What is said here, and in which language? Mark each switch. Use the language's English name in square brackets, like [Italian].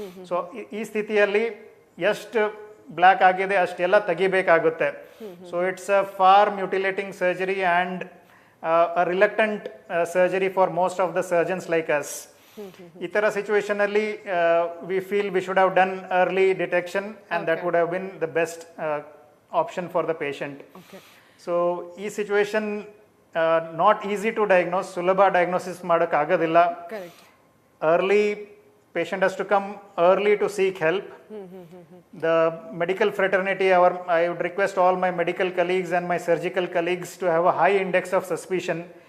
[Kannada] So ಈ ಸ್ಥಿತಿಯಲ್ಲಿ ಎಷ್ಟು ಬ್ಲ್ಯಾಕ್ ಆಗಿದೆ ಅಷ್ಟೆಲ್ಲ ತೆಗಿಬೇಕಾಗುತ್ತೆ. [English] So it's a for mutilating surgery and a reluctant surgery for most of the surgeons like us. [Kannada] ಈ ಥರ ಸಿಚುವೇಶನ್ ಅಲ್ಲಿ [English] We feel we should have done early detection and that would have been the best option for the patient. [Kannada] So ಈ situation [English] not easy to diagnose, [Kannada] ಸುಲಭ diagnosis ಮಾಡೋಕ್ಕಾಗೋದಿಲ್ಲ. [English] Early patient has to come early to seek help. The medical fraternity, I would request all my medical colleagues and my surgical colleagues to have a high index of suspicion.